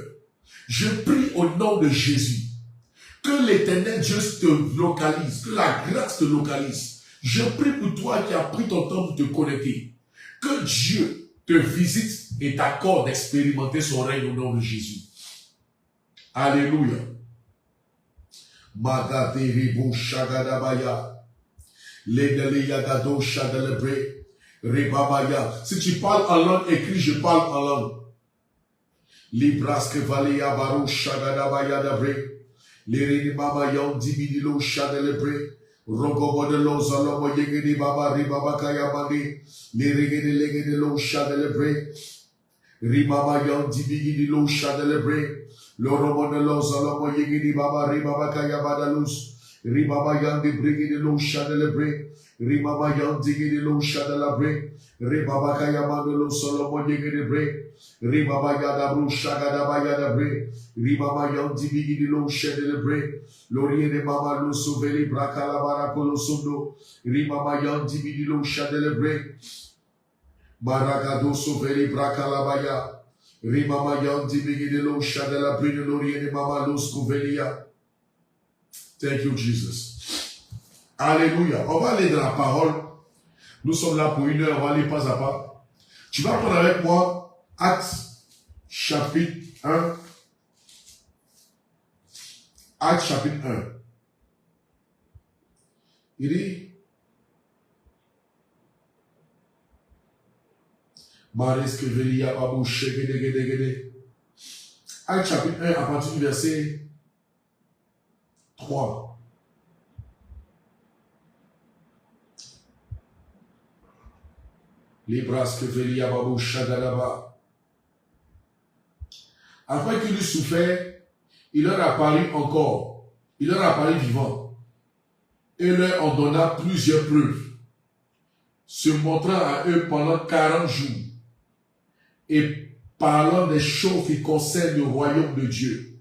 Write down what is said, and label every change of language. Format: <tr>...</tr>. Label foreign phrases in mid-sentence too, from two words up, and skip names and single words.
<fr>Je prie au nom de Jésus. Que l'Éternel Dieu te localise. Que la grâce te localise. Je prie pour toi qui as pris ton temps pour te connecter. Que Dieu te visite et t'accorde d'expérimenter son règne au nom de Jésus. Alléluia. Magaderibo shagadabaya. Legale yagado shadalebre. Rebabaya. Si tu parles en langue, écris je parle en langue. Libraske valea baro shagadabaya dabre. Lereni mama yon dibidilo shadalebre. Rogobodelo zalomo yegedi baba ribabakaya mani. Leregede legede lo shadalebre. Ribaba yon dibidilo shadalebre. Lorobodelo zalomo yegedi baba ribabakaya badalus. Ribaba yon dibrigede lo shadalebre. Ribaba yon digede lo shadalabre. Ribabakaya madalo solomo yegede bre. Ribaba yadabru shagadaba yadabre. Ribaba yon dibigede lo shadalebre. Lorie de mama lo soveli brakala barakolo sondo. Ribaba yon dibigede lo shadalebre. Maragado soveli brakala baya. Ribaba yon dibigede lo shadalabre. Lorie de mama lo scovelia.</fr> <en>Thank you, Jesus. Alléluia.</en> <fr>On va aller dans la parole. Nous sommes là pour 1 heure. On va aller pas à pas. Tu vas prendre avec moi Actes chapitre 1. Actes chapitre 1. Il dit Mareske velia babu shegedegedegede. Actes chapitre 1 à partir du verset 3. Libraske velia babu shagalaba. Après qu'il eut souffert, il leur apparut encore. Il leur apparut vivant. Et leur en donna plusieurs preuves, se montrant à eux pendant 40 jours, et parlant des choses qui concernent le royaume de Dieu.</fr>